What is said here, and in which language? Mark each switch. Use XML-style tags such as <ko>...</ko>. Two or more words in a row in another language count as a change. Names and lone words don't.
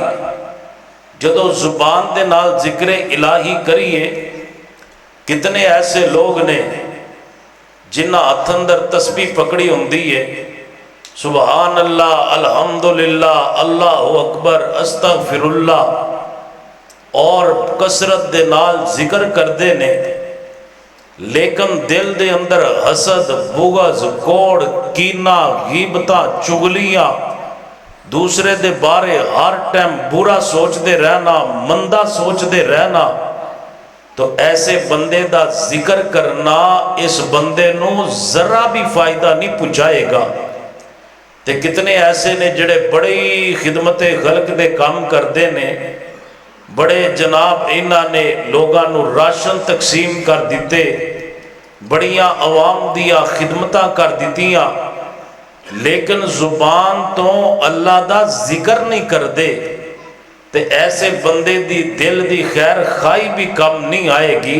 <pa>جدو زبان دے نال ذکر الہی کریے، کتنے ایسے لوگ نے جنہ ہاتھ اندر تسبیح پکڑی ہوندی ہے،</pa> <ar>سبحان اللہ، الحمدللہ، اللہ اکبر، استغفر اللہ،</ar> <pa>اور کثرت دے نال ذکر کردے نے، لیکن دل دے اندر حسد، بغض، کوڑ، کینہ، غیبتاں، چغلیاں، دوسرے دے بارے ہر ٹائم برا سوچ دے رہنا، مندہ سوچ دے رہنا، تو ایسے بندے دا ذکر کرنا اس بندے نو ذرا بھی فائدہ نہیں پہنچائے گا۔ تے کتنے ایسے نے جڑے بڑی خدمت خلق دے کام کردے نے، بڑے جناب انہاں نے لوگاں نو راشن تقسیم کر دیتے، بڑیاں عوام دیا خدمتاں کر دیتیاں، لیکن زبان تو اللہ دا ذکر نہیں کر دے، تے ایسے بندے دی دل دی خیر خواہی بھی کم نہیں آئے گی۔</pa>